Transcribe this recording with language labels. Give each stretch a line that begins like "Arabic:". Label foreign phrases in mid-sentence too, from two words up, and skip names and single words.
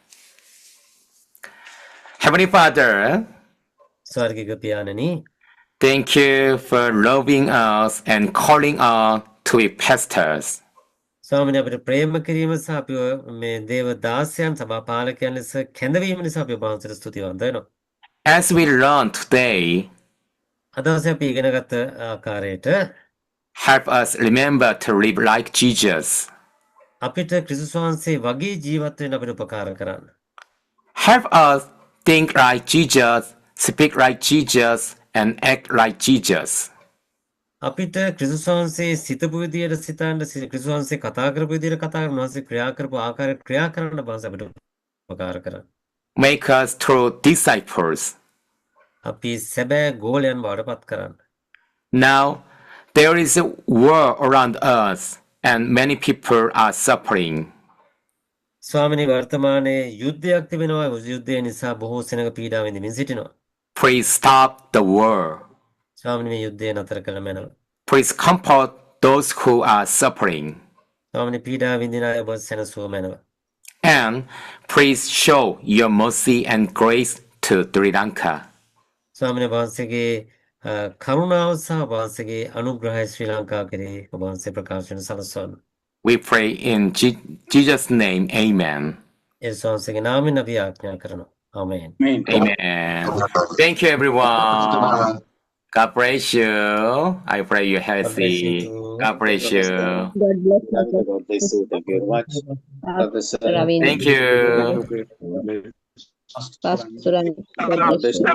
English: Heavenly Father,
Sinhala: ස්වර්ගික පියාණනි,
English: thank you for loving us and calling us to be pastors.
Sinhala: ස්වාමීනි අපිට ප්‍රේම කිරීම සහ අපිව මේ දේව දාසයන් සභා පාලකයන් ලෙස කැඳවීම නිසා අපි ඔබ වහන්සේට ස්තුතිවන්ත වෙනවා.
English: As we learn today,
Sinhala: අද දවසේ අපි ඉගෙනගත් ආකාරයට
English: help us remember to live like Jesus.
Sinhala: අපිට ක්‍රිස්තුස් වහන්සේ වගේ ජීවත් වෙන්න අපිට උපකාර කරන්න.
English: Help us think like Jesus, speak like Jesus, and act like Jesus.
Sinhala: අපිට ක්‍රිස්තුස් වහන්සේ සිතපු විදියට සිතන්න, ක්‍රිස්තුස් වහන්සේ කතා කරපු විදියට කතා කරන්න, වහන්සේ ක්‍රියා කරපු ආකාරයට ක්‍රියා කරන්න බංස අපිට උපකාර කරන්න.
English: Make us true disciples.
Sinhala: අපි සැබෑ ගෝලයන් බවට පත් කරන්න.
English: Now, there is a war around us, and many people are suffering.
Sinhala: ස්වාමිනී වර්තමානයේ යුද්ධයක් තිබෙනවා. යුද්ධය නිසා බොහෝ සෙනඟ පීඩා විඳින්මින් සිටිනවා.
English: Please stop the war.
Sinhala: ස්වාමිනී මේ යුද්ධය නතර කළ මැනව.
English: Please comfort those who are suffering.
Sinhala: ස්වාමිනී පීඩා විඳින අය ඔබ සැනසුව මැනව.
English: And please show your mercy and grace to Sri Lanka.
Sinhala: ස්වාමිනී වහන්සේගේ කරුණාව සහ වහන්සේගේ අනුග්‍රහය ශ්‍රී ලංකාව කෙරෙහි ඔබ වහන්සේ ප්‍රකාශ වෙන සලස්වන්න.
English: We pray in Jesus' name, amen.
Sinhala: යේසුස් වහන්සේගේ නාමයෙන් අපි ආඥා කරනවා. ආමේන්.
English: Amen. Thank you, everyone. God bless you. I pray you're healthy. God bless you. God bless you. God bless you. Thank you very much. Professor. Ravindra. Thank you. Pastor Ravindra. God bless you.